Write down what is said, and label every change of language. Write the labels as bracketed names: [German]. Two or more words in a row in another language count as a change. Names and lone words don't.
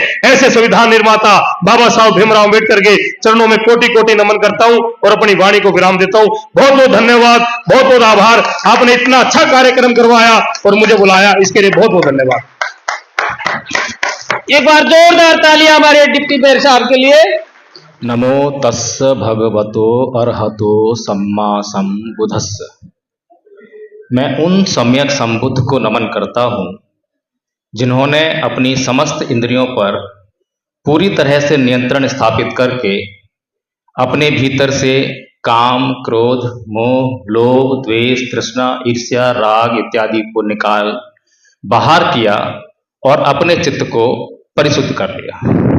[Hindi] ऐसे संविधान निर्माता बाबा साहब भीमराव अम्बेडकर के चरणों में कोटि कोटि नमन करता हूं और अपनी वाणी को विराम देता हूं। बहुत बहुत धन्यवाद, बहुत बहुत आभार। आपने इतना अच्छा कार्यक्रम करवाया और मुझे बुलाया, इसके लिए बहुत बहुत धन्यवाद। एक बार जोरदार तालियां हमारे डिप्टी मेयर साहब के लिए। [Pali] नमो तस्स भगवतो अरहतो सम्मा सम्बुद्धस्स। [Hindi] मैं उन सम्यक संबुद्ध को नमन करता हूं जिन्होंने अपनी समस्त इंद्रियों पर पूरी तरह से नियंत्रण स्थापित करके अपने भीतर से काम, क्रोध, मोह, लोभ, द्वेष, तृष्णा, ईर्ष्या, राग इत्यादि को निकाल बाहर किया और अपने चित्त को परिशुद्ध कर लिया।